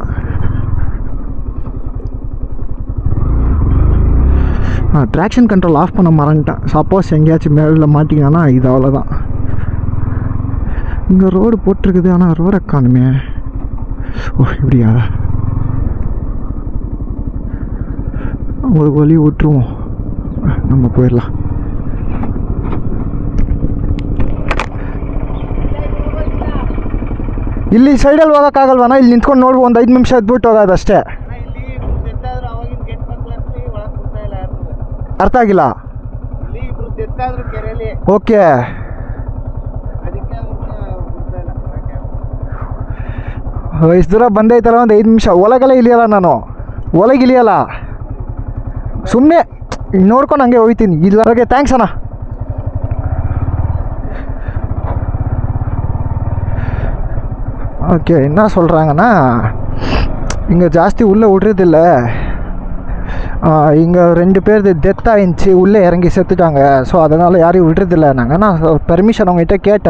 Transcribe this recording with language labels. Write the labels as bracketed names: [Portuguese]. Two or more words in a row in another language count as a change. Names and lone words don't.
[English] traction control off [Tamil] பண்ண மறந்துட்டேன். சப்போஸ் எங்கேயாச்சும் மேலே மாட்டிங்கன்னா இது அவ்வளோதான். இங்கே ரோடு போட்டிருக்குது, ஆனால் ரோடை காணுமே. ஓ இப்படியா, ஒரு வழி விட்டுருவோம், நம்ம போயிடலாம். [Kannada] ಇಲ್ಲಿ ಸೈಡಲ್ಲಿ ಹೋಗೋಕ್ಕಾಗಲ್ವಣ್ಣ? ಇಲ್ಲಿ ನಿಂತ್ಕೊಂಡು ನೋಡ್ಬೋದು, ಒಂದು 5 ನಿಮಿಷ ಎದ್ಬಿಟ್ಟು ಹೋಗೋದು ಅಷ್ಟೇ. ಅರ್ಥ ಆಗಿಲ್ಲ. ಓಕೆ, ಇಷ್ಟು ದೂರ ಬಂದೈತಲ್ಲ, ಒಂದು 5 ನಿಮಿಷ. ಒಳಗೆಲ್ಲ ಇಳಿಯಲ್ಲ ನಾನು, ಒಳಗೆ ಇಳಿಯಲ್ಲ, ಸುಮ್ಮನೆ ನೋಡ್ಕೊಂಡು ಹಂಗೆ ಹೋಗ್ತೀನಿ. ಇಲ್ಲ [English] okay, thanks [Kannada] ಅಣ್ಣ. [Tamil] ஓகே, என்ன சொல்கிறாங்கன்னா, இங்கே ஜாஸ்தி உள்ளே விட்றதில்ல. இங்கே 2 பேர் டெத் ஆகிடுச்சு, உள்ளே இறங்கி செத்துட்டாங்க. ஸோ அதனால் யாரையும் விடுறதில்ல. நான் பெர்மிஷன் அவங்ககிட்ட கேட்டேன்.